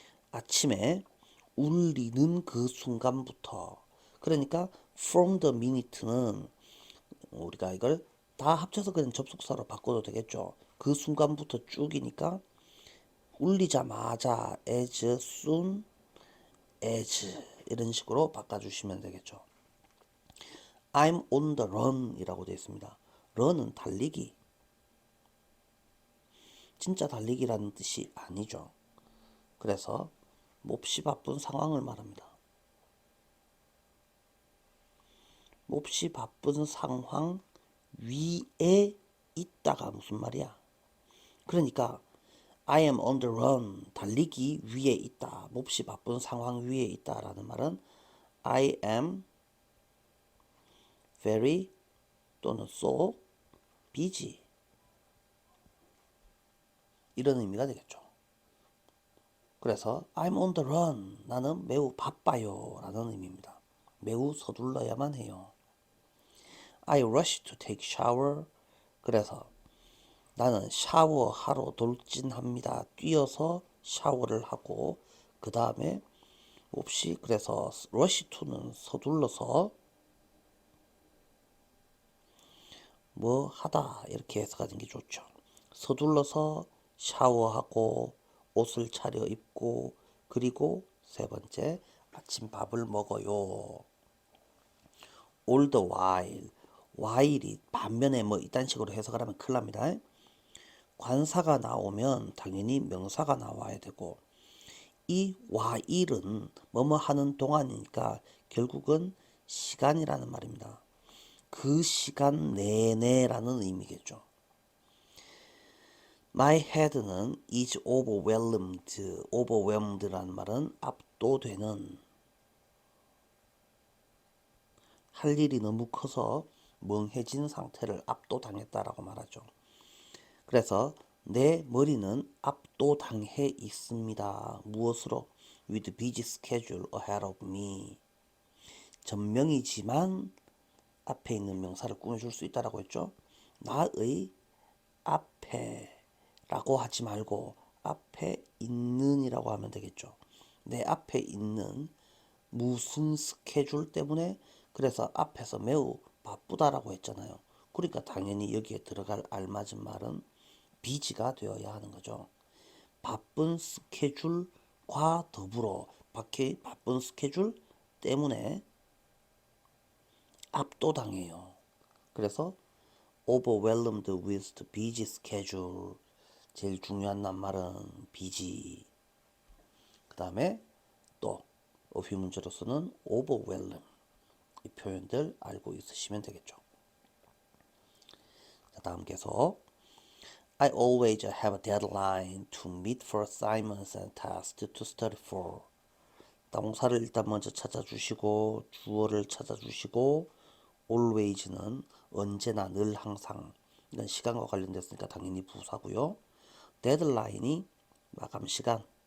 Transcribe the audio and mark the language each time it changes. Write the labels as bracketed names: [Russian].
[Korean] 아침에 울리는 그 순간부터 그러니까 [English] from the minute [Korean] 는 우리가 이걸 다 합쳐서 그냥 접속사로 바꿔도 되겠죠. 그 순간부터 쭉이니까 울리자마자 [English] as soon as [Korean] 이런 식으로 바꿔주시면 되겠죠. [English] I'm on the run [Korean] 이라고 되어 있습니다. run은 달리기. 진짜 달리기라는 뜻이 아니죠. 그래서 몹시 바쁜 상황을 말합니다. 몹시 바쁜 상황 위에 있다가 무슨 말이야? 그러니까 [English] I am on the run [Korean] 달리기 위에 있다. 몹시 바쁜 상황 위에 있다라는 말은 [English] I am very [Korean] 또는 [English] so busy [Korean] 이런 의미가 되겠죠. 그래서 [English] I'm on the run [Korean] 나는 매우 바빠요 라는 의미입니다. 매우 서둘러야만 해요. [English] I rush to take shower [Korean] 그래서 나는 샤워하러 돌진합니다. 뛰어서 샤워를 하고 그 다음에 몹시 그래서 rush to는 서둘러서 뭐 하다 이렇게 해석하는 게 좋죠. 서둘러서 샤워하고 옷을 차려입고 그리고 세 번째 아침밥을 먹어요. [English] all the while [Korean] 이 반면에 뭐 이딴 식으로 해석을 하면 큰일 납니다. 관사가 나오면 당연히 명사가 나와야 되고 이 while은 뭐뭐 하는 동안이니까 결국은 시간이라는 말입니다. 그 시간 내내라는 의미겠죠. [English] My head는 is overwhelmed. [Korean] overwhelmed라는 말은 압도되는 할 일이 너무 커서 멍해진 상태를 압도당했다라고 말하죠. 그래서 내 머리는 압도당해 있습니다. 무엇으로? [English] With busy schedule ahead of me. [Korean] 전명이지만 앞에 있는 명사를 꾸며줄 수 있다라고 했죠. 나의 앞에라고 하지 말고 앞에 있는이라고 하면 되겠죠. 내 앞에 있는 무슨 스케줄 때문에 그래서 앞에서 매우 바쁘다라고 했잖아요. 그러니까 당연히 여기에 들어갈 알맞은 말은 비지가 되어야 하는 거죠. 바쁜 스케줄과 더불어 바쁜 스케줄 때문에 압도당해요. 그래서 [English] overwhelmed with the busy schedule [Korean] 제일 중요한 낱말은 busy 그 다음에 또 어휘 문제로서는 overwhelm 이 표현들 알고 있으시면 되겠죠. 자, 다음 계속 [English] I always have a deadline to meet for assignments and tasks to study for. [Korean] 동사를 일단 먼저 찾아주시고 주어를 찾아주시고 always는 언제나 늘 항상 이건 시간과 관련됐으니까 당연히 부사고요. 데드라인이 마감 시간.